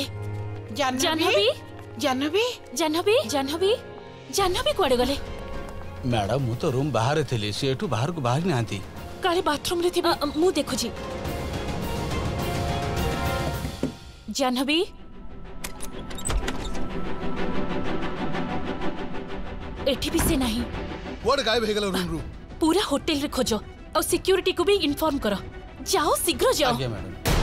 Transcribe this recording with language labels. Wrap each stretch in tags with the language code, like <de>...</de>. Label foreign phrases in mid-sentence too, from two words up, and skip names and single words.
<or>जाह्नवी जाह्नवी ଜାହ୍ନବୀ ଜାହ୍ନବୀ ଜାହ୍ନବୀ କୁଆଡେ଼ ଗଲେ ମ୍ୟାଡାମ ମୁଁ ତ ରୁମ ବାହାରେ ଥିଲି ସେ ଏଠୁ ବାହାରକୁ ବାହାରି ନାହାନ୍ତି କାଳେ ବାଥରୁମରେ ଥିବେ ମୁଁ ଦେଖୁଛି ଜାହ୍ନବୀ ଏଠି ବି ସେ ନାହାନ୍ତି କୁଆଡେ଼ ଗାୟବ ହୋଇଗଲେ ରୁମରୁ</or> <hi>पूरा होटल रे खोजो और सिक्योरिटी को भी इन्फॉर्म करो जाओ शीघ्र जाओ</hi> <or>ଆଜ୍ଞା ମ୍ୟାଡାମ</or>